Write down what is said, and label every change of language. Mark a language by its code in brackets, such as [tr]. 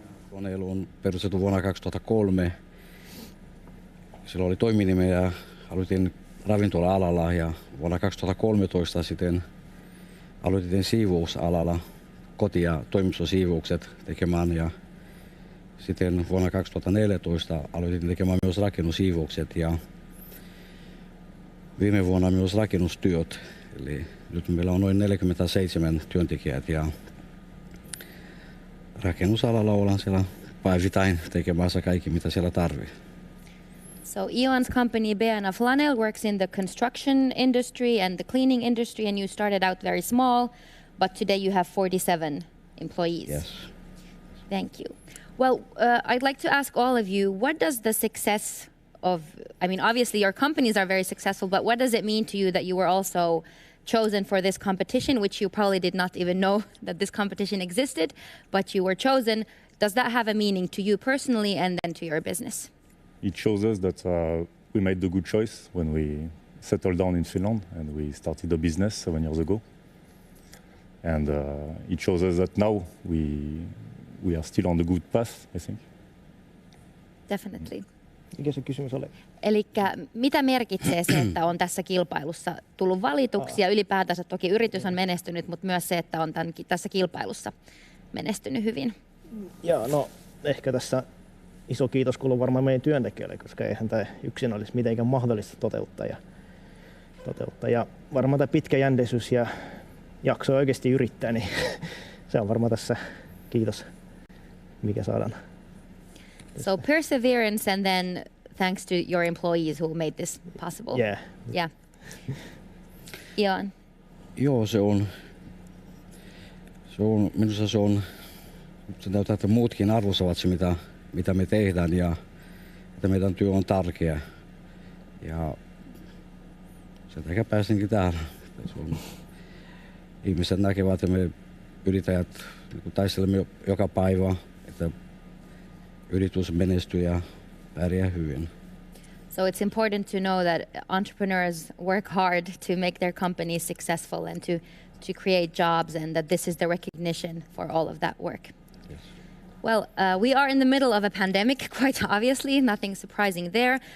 [fi] Koneilu on perustettu vuonna 2003. Silloin oli toiminimi ja aloitin ravintola-alalla, ja vuonna 2013 sitten aloitin siivousalalla koti- ja toimistosiivoukset tekemään, ja sitten vuonna 2014 aloitin tekemään myös rakennusiivoukset ja viime vuonna myös rakennustyöt. Eli nyt meillä on noin 47 työntekijät ja rakennusalalla ollaan siellä päivittäin tekemässä kaikki, mitä siellä tarvii. [en] So Ioan's company, Beana Flanell, works in the construction industry and the cleaning industry, and you started out very small, but today you have 47 employees. Yes. Thank you. Well, I'd like to ask all of you, what does the success of, I mean, obviously your companies are very successful, but what does it mean to you that you were also chosen for this competition, which you probably did not even know that this competition existed, but you were chosen? Does that have a meaning to you personally and then to your business? It shows us that we made the good choice when we settled down in Finland and we started a business 7 years ago. And it shows us that now we are still on the good path, I think. Definitely. [fi] Mikä se kysymys oli? Elikkä mitä merkitsee se, että on tässä kilpailussa tullut valituksi ja ylipäätänsä toki yritys on menestynyt, mutta myös se, että on tässä kilpailussa menestynyt hyvin? Joo, no ehkä tässä iso kiitos kuuluu varmaan meidän työntekijöille, koska eihän tämä yksin olisi mitenkään mahdollista toteuttaa. Ja varmaan tämä pitkäjänteisyys ja jakso oikeasti yrittää, niin se on varmaan tässä kiitos, mikä saadaan. [en] So perseverance and then thanks to your employees who made this possible. Yeah. Ioan. [fi] Joo, minusta se näyttää, että muutkin arvostavat se, mitä me tehdään, ja että meidän työ on tärkeä. Ja sen takia pääsinkin täällä. Ihmiset näkevät, että me yrittäjät taistelemme joka päivä, että yritys menestyy ja pärjää hyvin. [en] So it's important to know that entrepreneurs work hard to make their companies successful and to create jobs, and that this is the recognition for all of that work. Yes. Well, we are in the middle of a pandemic, quite obviously, nothing surprising there.